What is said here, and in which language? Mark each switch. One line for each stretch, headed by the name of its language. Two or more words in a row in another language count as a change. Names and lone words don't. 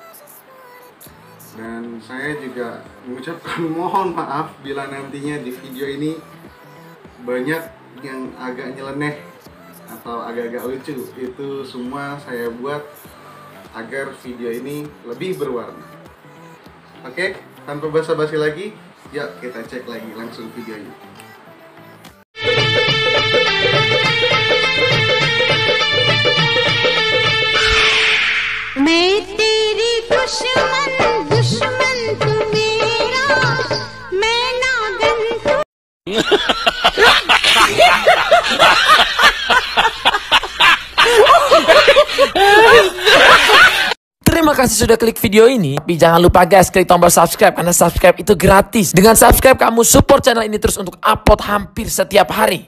Indonesian: Dan saya juga mengucapkan mohon maaf bila nantinya di video ini banyak yang agak nyeleneh atau agak-agak lucu. Itu semua saya buat agar video ini lebih berwarna. Oke, tanpa basa-basi lagi, yuk kita cek lagi langsung videonya.
Hindi: मैं तेरी दुश्मन दुश्मन तू मेरा मैं नागन तू
Indonesian: Terima kasih sudah klik video ini. Tapi jangan lupa guys, klik tombol subscribe karena subscribe itu gratis. Dengan subscribe kamu
English: support channel
Indonesian: ini terus untuk upload hampir setiap hari.